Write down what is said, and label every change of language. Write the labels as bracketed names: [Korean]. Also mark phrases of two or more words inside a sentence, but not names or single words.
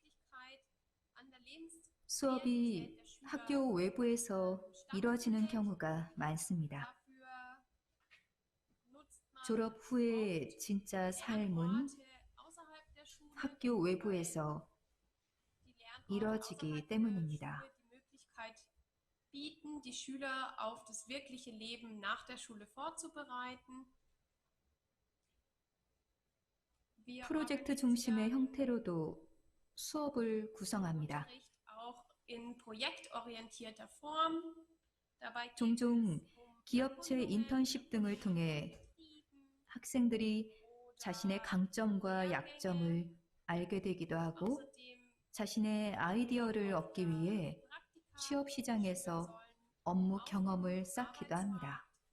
[Korean] 수업이 학교 외부에서 이루어지는 경우가 많습니다. 졸업 후의 진짜 삶은 학교 외부에서 이루어지기 때문입니다. [German] bieten, die Schüler auf das wirkliche Leben nach der Schule vorzubereiten. [Korean] 프로젝트 중심의 형태로도 수업을 구성합니다. 종종 기업체 인턴십 등을 통해 학생들이 자신의 강점과 약점을 알게 되기도 하고 자신의 아이디어를 얻기 위해 취업 시장에서 업무 경험을 쌓기도 합니다.